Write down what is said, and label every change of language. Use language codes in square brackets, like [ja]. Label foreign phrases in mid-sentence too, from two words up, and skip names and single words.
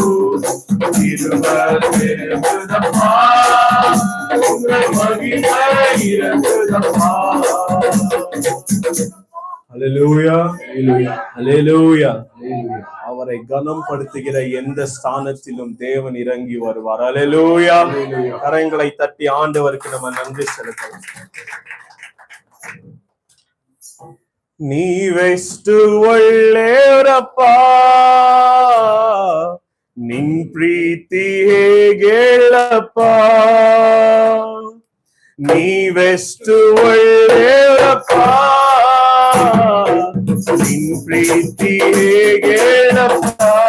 [ta] கிருபை பெருகுதப்பா, உங்க மகிமை இறங்குதப்பா. ஹல்லேலூயா ஹல்லேலூயா ஹல்லேலூயா. அவரை கனம் படுத்துகிற எந்த ஸ்தானத்திலும் தேவன் இறங்கி வருவார். ஹல்லேலூயா. கரங்களை தட்டி ஆண்டவருக்கு நம்ம நன்றி செலுத்தலாம். [kn] ನೀವೆಷ್ಟು ಒಳ್ಳೆಯವರಪ್ಪ, ನಿನ್ ಪ್ರೀತಿ ಹೇಗೇಳಪ್ಪ. ನೀವೆಷ್ಟು ಒಳ್ಳೆಯವರಪ್ಪ, ನಿನ್ ಪ್ರೀತಿ ಹೇಗೇಳಪ್ಪ.